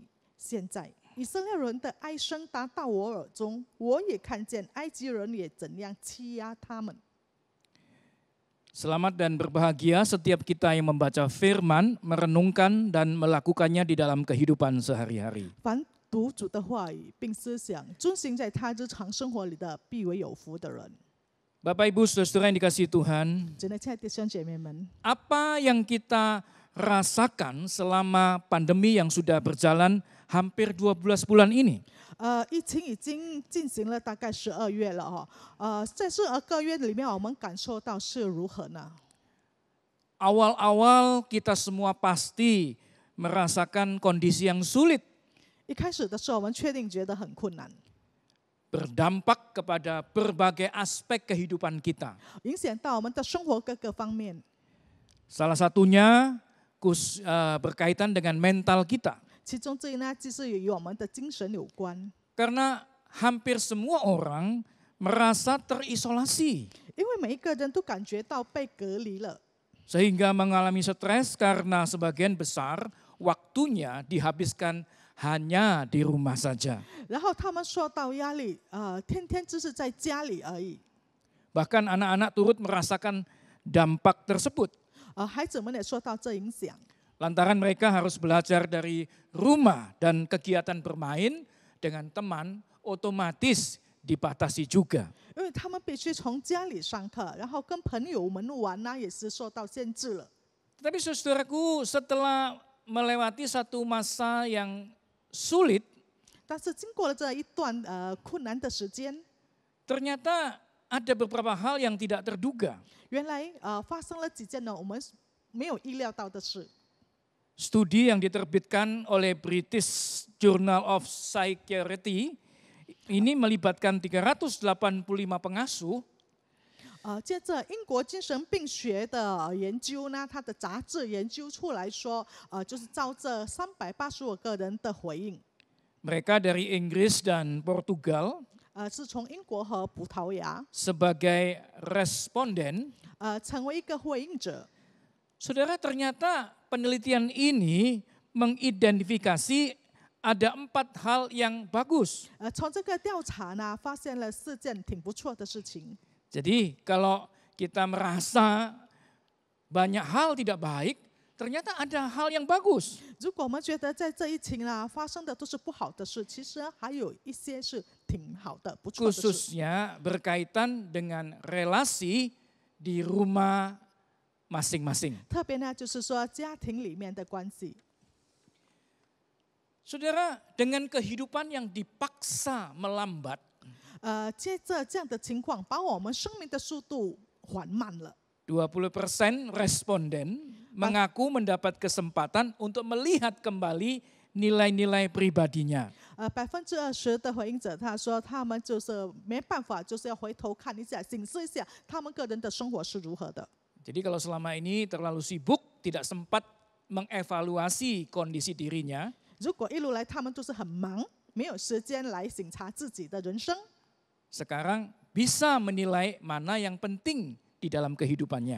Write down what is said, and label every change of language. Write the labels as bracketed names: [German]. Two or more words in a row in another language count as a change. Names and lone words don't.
[Chinese] 现在以色列人的哀声达到我耳中，我也看见埃及人也怎样欺压他们。 [Indonesian] Selamat dan berbahagia setiap kita yang membaca firman, merenungkan dan melakukannya di dalam kehidupan sehari-hari. [Chinese] 凡读主的话语并思想，遵行在他日常生活里的，必为有福的人。 [Indonesian] Bapak Ibu Saudara yang dikasihi Tuhan, [Chinese] 真的，亲爱的弟兄姐妹们， [Indonesian] apa yang kita rasakan selama pandemi yang sudah berjalan hampir 12 bulan ini? [Chinese] 疫情已经进行了大概12月了哈，在12个月里面，我们感受到是如何呢？ [Indonesian] Awal-awal kita semua pasti merasakan kondisi yang sulit, [Chinese] 一开始的时候，我们确定觉得很困难， [Indonesian] berdampak kepada berbagai aspek kehidupan kita. [Chinese] 影响到我们的生活各个方面。 [Indonesian] Salah satunya berkaitan dengan mental kita. [Chinese] 其中这一呢，就是与我们的精神有关， [Indonesian] Karena hampir semua orang merasa terisolasi, [Chinese] 因为每一个人都感觉到被隔离了。 [Indonesian] sehingga mengalami stres karena sebagian besar waktunya dihabiskan hanya di rumah saja. [Chinese] 然后他们受到压力，天天就是在家里而已。 [Indonesian] Bahkan anak-anak turut merasakan dampak tersebut. [Chinese] 孩子们也受到这影响， [Indonesian] Lantaran mereka harus belajar dari rumah dan kegiatan bermain dengan teman otomatis dibatasi juga. [Chinese] 因为他们必须从家里上课，然后跟朋友们玩呢，也是受到限制了。 [Indonesian] Tapi saudaraku, setelah melewati satu masa yang sulit, [Chinese] 但是经过了这一段困难的时间， [Indonesian] ternyata ada beberapa hal yang tidak terduga. [Chinese] 原来发生了几件呢我们没有意料到的事。 [Indonesian] Studi yang diterbitkan oleh British Journal of Psychiatry ini melibatkan 385 pengasuh [Chinese] 接着英国精神病学的研究呢，它的杂志研究出来说，就是照这385个人的回应， [Indonesian] mereka dari Inggris dan Portugal [Chinese] 是从英国和葡萄牙 [Indonesian] sebagai responden. [Chinese] 成为一个回应者。 [Indonesian] Saudara, ternyata penelitian ini mengidentifikasi ada 4 hal yang bagus. [Chinese] 从这个调查呢，发现了4件挺不错的事情。 [Indonesian] Jadi kalau kita merasa banyak hal tidak baik, ternyata ada hal yang bagus. [Chinese] 如果我们觉得在这疫情呢发生的都是不好的事，其实还有一些是挺好的、不错的事。 [Indonesian] Khususnya berkaitan dengan relasi di rumah masing-masing. [Chinese] 特别呢，就是说家庭里面的关系。 [Indonesian] Saudara, dengan kehidupan yang dipaksa melambat, [Chinese] 接着这样的情况，把我们生命的速度缓慢了。 [Indonesian] 20% responden mengaku mendapat kesempatan untuk melihat kembali nilai-nilai pribadinya. [Chinese] 20% 的回应者他说，他们就是没办法，就是要回头看一下，审视一下他们个人的生活是如何的。 [Indonesian] Jadi kalau selama ini terlalu sibuk, tidak sempat mengevaluasi kondisi dirinya, [Chinese] 如果一路来他们都是很忙，没有时间来审查自己的人生， [Indonesian] sekarang bisa menilai mana yang penting di dalam kehidupannya.